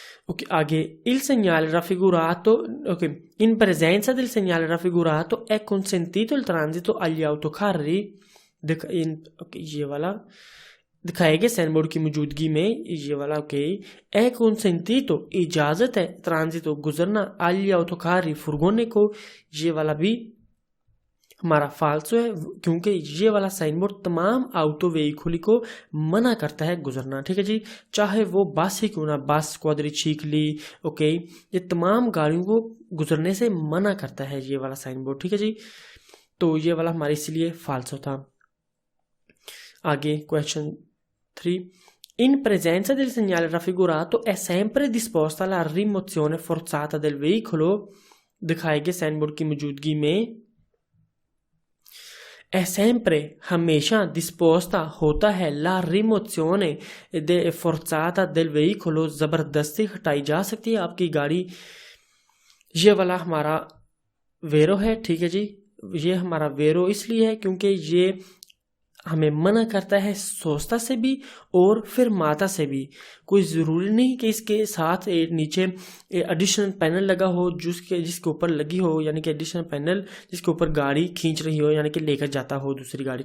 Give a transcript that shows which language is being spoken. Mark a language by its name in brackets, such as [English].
[Hindi] Okay, आगे [Italian] il segnale raffigurato, [Hindi] ok, [Italian] in presenza del segnale raffigurato è consentito il transito agli autocarri, [Hindi] ये वाला दिखाए गए साइन बोर्ड की मौजूदगी में, ये वाला ओके [Italian] è consentito [Hindi] इजाजत है ट्रांजितो गुजरना [Italian] agli autocarri [Hindi] फुरगोने को, ये वाला भी हमारा फाल्सो है क्योंकि ये वाला साइन बोर्ड तमाम ऑटो व्हीकल को मना करता है गुजरना। ठीक है जी, चाहे वो बस ही क्यों ना, बस क्वाड्रिचिकली ओके, ये तमाम गाड़ियों को गुजरने से मना करता है ये वाला साइन बोर्ड। ठीक है जी, तो ये वाला हमारे इसलिए फाल्सो था। आगे question 3, [Italian] in presenza del segnale raffigurato è sempre disposta la rimozione forzata del veicolo, [Hindi] दिखाए गए साइन बोर्ड की मौजूदगी में [Italian] è sempre [Hindi] हमेशा [Italian] disposta [Hindi] होता है [Italian] la rimozione forzata del veicolo, [Hindi] जबरदस्ती हटाई जा सकती है आपकी गाड़ी। ये वाला हमारा वेरो है। ठीक है जी, ये हमारा वेरो इसलिए है क्योंकि ये हमें मना करता है सोस्ता से भी और फिर माता से भी। कोई ज़रूरी नहीं कि इसके साथ नीचे एडिशनल पैनल लगा हो जिसके ऊपर लगी हो, यानी कि एडिशनल पैनल जिसके ऊपर गाड़ी खींच रही हो, यानी कि लेकर जाता हो दूसरी गाड़ी।